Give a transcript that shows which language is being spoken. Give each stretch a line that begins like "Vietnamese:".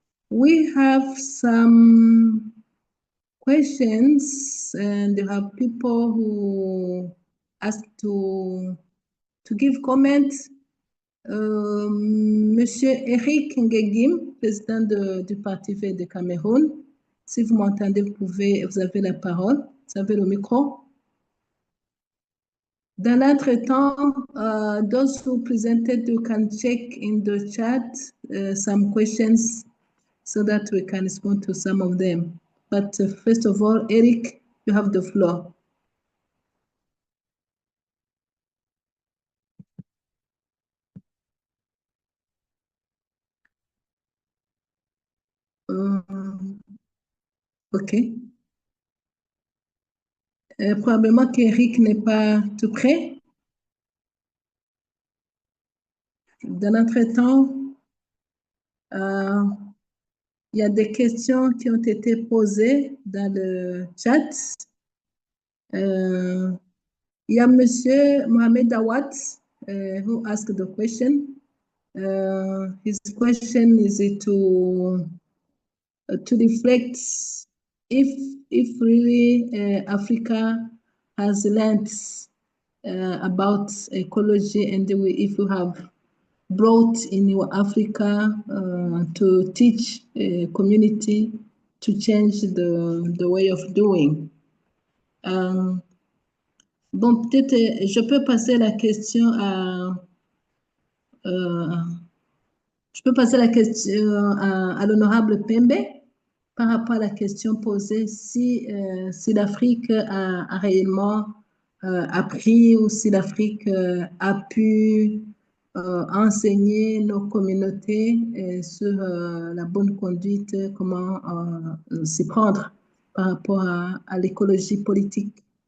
English: We have some questions, and you have people who ask to give comments.
French: Monsieur Eric Ngegim, président du Parti vert de Cameroun. Si vous m'entendez, vous avez la parole. Vous avez le micro. Dans l'entretemps,
English: those who presented, you can check in the chat some questions so that we can respond to some of them. But first of all, Eric, you have the floor. OK.
French: Probablement qu'Eric n'est pas tout prêt. Dans l'entretemps, il y a des questions qui ont été posées dans le chat. Il y a Monsieur Mohamed Awad
English: who asked the question. His question is to reflect if really Africa has learned about ecology, and if you have brought in your Africa to teach a community to change the way of doing.
French: Bon, peut-être je peux passer la question je peux passer la question à l'honorable Pembe par rapport à la question posée si l'Afrique a réellement appris ou si l'Afrique a pu enseigner nos communautés sur la bonne conduite, comment s'y prendre par rapport à l'écologie politique.